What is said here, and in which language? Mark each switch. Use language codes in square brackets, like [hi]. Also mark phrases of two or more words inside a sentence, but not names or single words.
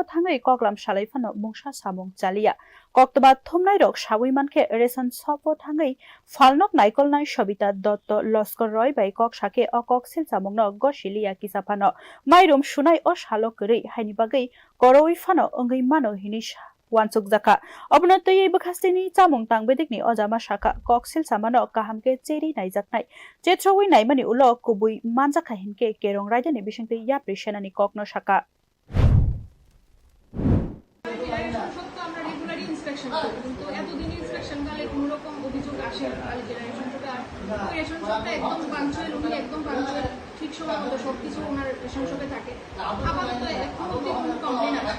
[trp] thangai koklam salai phano mungsa samong chalia koktoba thumnai rok sawi manke [en] ration shop [trp] thangai falnok naikol nai Sobita Dotto Loskor Roy bai kok sake okoksil samongno gosilia kisapano mairum sunai o salok gori haini bagai koroi fano ongai mano hinish wansuk jaka obnotoi bakhastini chamong tangbedikni ojama saka koksil samano kahamke cheri naijaknai chetroi naimani ulo kubui manjaka hinke kerong raidani bisingte ya preshenani kokno saka [en] ration shop [bn] একদম পাঞ্চুয়াল উনি একদম পাঞ্চুয়াল ঠিক সময় মতো সবকিছু ওনার [en] ration shop [bn] থাকে আপাতত এখন অব্দি কোনো কমপ্লেন আসে